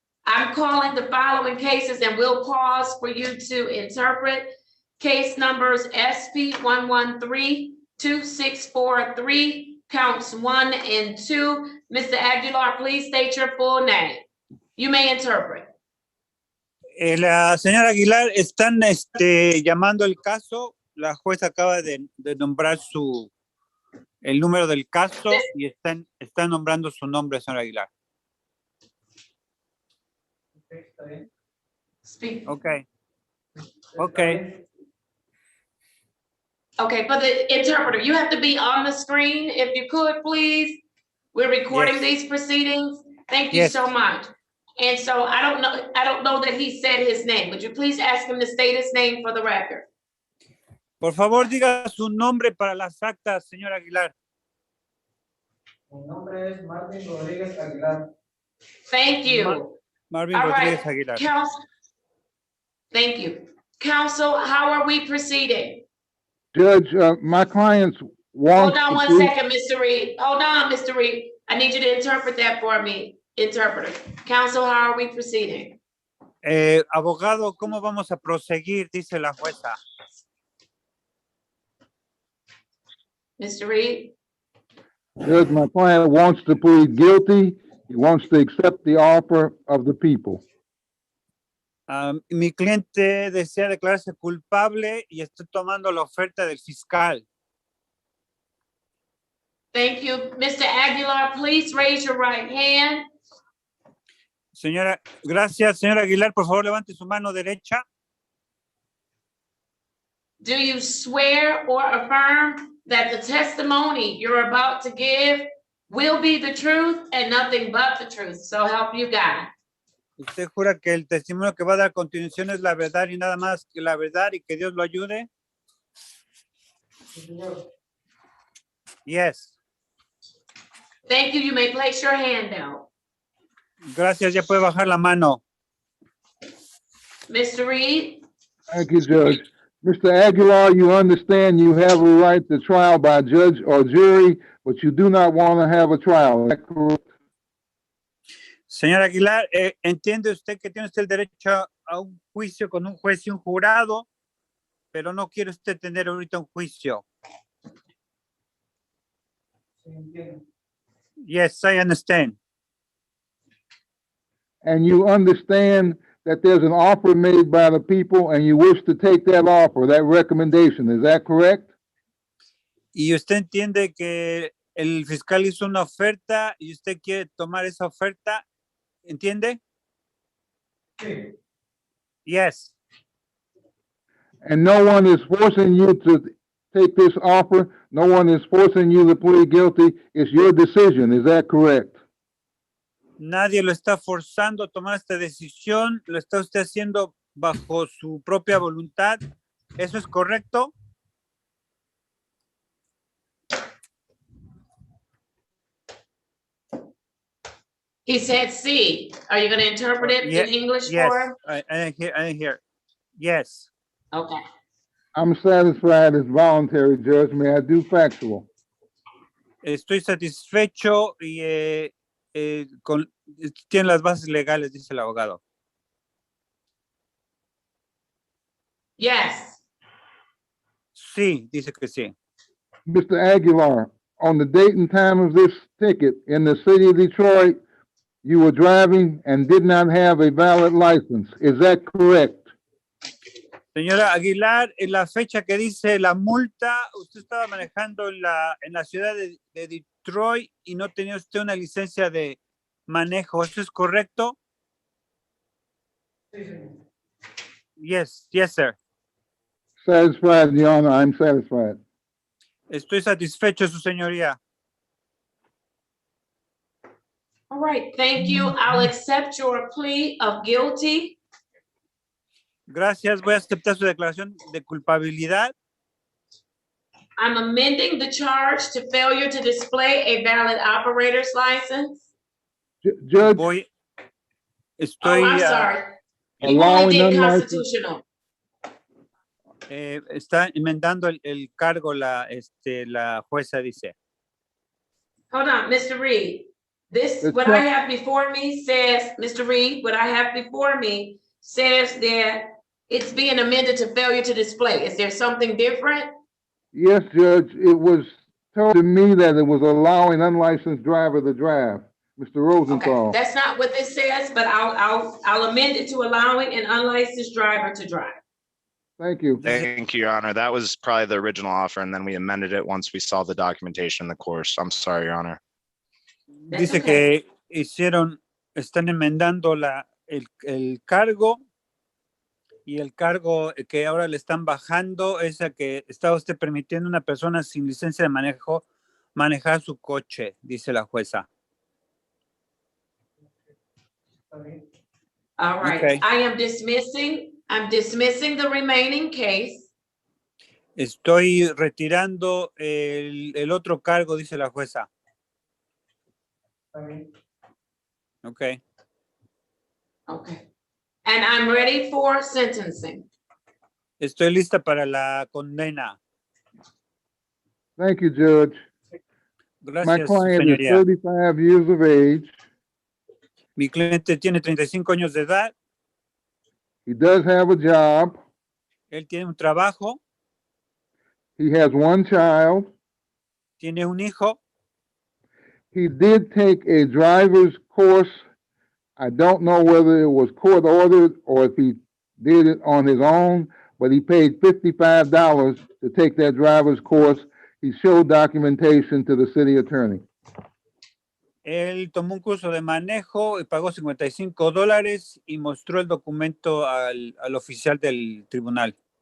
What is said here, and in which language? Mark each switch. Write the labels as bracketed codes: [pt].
[en] I'm calling the following cases and we'll pause for you to interpret. Case numbers SP 113-2643, counts 1 and 2. Mr. Aguilar, please state your full name. You may interpret. [es] La señora Aguilar, están llamando el caso. La jueza acaba de nombrar el número del caso y están nombrando su nombre, señora Aguilar. [en] Speak. Okay. Okay. Okay, for the interpreter, you have to be on the screen if you could, please. We're recording Yes. these proceedings. Thank you Yes. so much. And so I don't know that he said his name. Would you please ask him to state his name for the record? [es] Por favor, diga su nombre para las actas, señor Aguilar. Mi nombre es Marvin Rodríguez Aguilar. [en] Thank you. Marvin All right, Rodríguez Aguilar. Counsel. Thank you. Counsel, how are we proceeding? Judge, my clients want. Hold on one second, Mr. Reed. Hold on, Mr. Reed. I need you to interpret that for me. Interpreter. Counsel, how are we proceeding? [es] Abogado, ¿cómo vamos a proseguir? Dice la jueza. [en] Mr. Reed? Judge, my client wants to plead guilty. He wants to accept the offer of the people. [es] Mi cliente desea declararse culpable y está tomando la oferta del fiscal. [en] Thank you. Mr. Aguilar, please raise your right hand. [es] Señora, gracias. Señora Aguilar, por favor, levante su mano derecha. [en] Do you swear or affirm that the testimony you're about to give will be the truth and nothing but the truth? So help you God. [es] ¿Usted jura que el testimonio que va a dar a continuación es la verdad y nada más que la verdad y que Dios lo ayude? [en] Yes. Thank you. You may place your hand down. [es] Gracias, ya puede bajar la mano. [en] Mr. Reed? Thank you, Judge. Mr. Aguilar, you understand you have a right to trial by judge or jury, but you do not want to have a trial. Is that correct? [es] Señor Aguilar, ¿entiende usted que tiene usted el derecho a un juicio con un juez y un jurado, pero no quiere usted tener ahorita un juicio? [en] Yes, I understand. And you understand that there's an offer made by the people and you wish to take that offer, that recommendation. Is that correct? [es] Y usted entiende que el fiscal hizo una oferta y usted quiere tomar esa oferta, ¿entiende? Sí. [en] Yes. And no one is forcing you to take this offer. No one is forcing you to plead guilty. It's your decision. Is that correct? [es] Nadie lo está forzando a tomar esta decisión, lo está usted haciendo bajo su propia voluntad. ¿Eso es correcto? [en] He said C. Are you going to interpret it in English for him? I didn't hear. Yes. Okay. I'm satisfied it's voluntary, Judge. May I do factual? [es] Estoy satisfecho y tiene las bases legales, dice el abogado. [en] Yes. [es] Sí, dice que sí. [en] Mr. Aguilar, on the date and time of this ticket in the city of Detroit, you were driving and did not have a valid license. Is that correct? [es] Señora Aguilar, en la fecha que dice la multa, usted estaba manejando en la ciudad de Detroit y no tenía usted una licencia de manejo. ¿Eso es correcto? [en] Yes, yes, sir. Satisfied, Your Honor. I'm satisfied. [es] Estoy satisfecho, su señoría. [en] All right. Thank you. I'll accept your plea of guilty. [es] Gracias. Voy a aceptar su declaración de culpabilidad. [en] I'm amending the charge to failure to display a valid operator's license. Judge, [es] Estoy [en] I'm sorry. You only did constitutional. [es] Está enmendando el cargo la jueza dice. [en] Hold on, Mr. Reed. What I have before me says, Mr. Reed, what I have before me says that it's being amended to failure to display. Is there something different? Yes, Judge. It was told to me that it was allowing unlicensed driver to drive. Mr. Rosenthal. Okay, that's not what this says, but I'll amend it to allowing an unlicensed driver to drive. Thank you. Thank you, Your Honor. That was probably the original offer, and then we amended it once we saw the documentation in the course. I'm sorry, Your Honor. [es] Dice que están enmendando el cargo y el cargo que ahora le están bajando es a que estaba usted permitiendo a una persona sin licencia de manejo manejar su coche, dice la jueza. [en] All right, Okay. I'm dismissing the remaining case. [es] Estoy retirando el otro cargo, dice la jueza. [en] Ok. Okay. And I'm ready for sentencing. [es] Estoy lista para la condena. [en] Thank you, Judge. My [es] Gracias, [en] client is [es] señoría. [en] 35 years of age. [es] Mi cliente tiene 35 años de edad. [en] He does have a job. [es] Él tiene un trabajo. [en] He has one child. [es] Tiene un hijo. [en] He did take a driver's course. I don't know whether it was court ordered or if he did it on his own, but he paid $55 to take that driver's course. He showed documentation to the city attorney. [es] Él tomó un curso de manejo y pagó $55 y mostró el documento al oficial del tribunal.